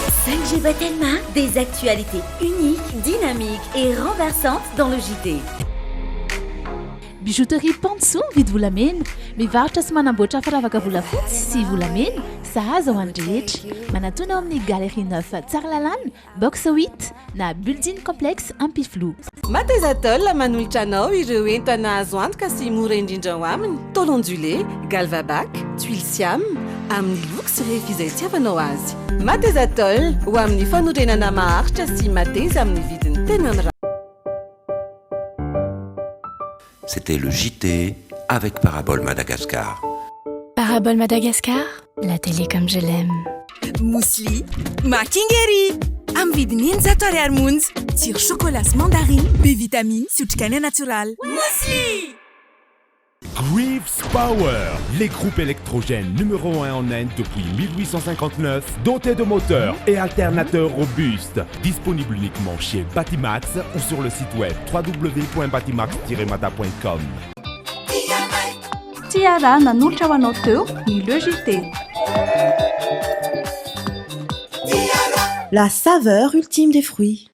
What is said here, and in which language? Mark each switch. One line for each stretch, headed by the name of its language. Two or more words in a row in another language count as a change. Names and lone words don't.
Malagasy: Tangiba Telma,
French: des actualités uniques, dynamiques et renversantes dans le JT.
Malagasy: Bijouterie Panso vidy volamena mivarotra sy manamboatra firavaka volafotsy sy volamena sahaza ho an'ny rehetra manatona ao amin'ny galerie 9 Tsaralalàna box 8 na
French: building complexe
Malagasy: Ampiflo. Matezatol manolotra anao ireo entana azo antoka sy mora indrindra ho aminy tolondulé, galvabac, tuile siam amin'ny loko sy refy izay tiavanao azy. Matezatol ho amin'ny fanorenana maharitra sy mateza amin'ny vidiny tena mirary.
French: C'était le JT avec Parabole Madagascar. Parabole Madagascar, la télé comme je l'aime.
Malagasy: Mousli, makingeri, am vidiny 20 ariary monja. Tsiro chocolat sy mandarine, be vitamine sy otrikaina naturel. Mousli!
French: Greaves Power, les groupes électrogènes numéro 1 en Inde depuis 1859, dotés de moteurs et alternateurs robustes. Disponible uniquement chez Batimax ou sur le site web www.batimax-mata.com.
Malagasy: Tiara nanolotra ho anao teo ny Le JT.
French: La saveur ultime des fruits.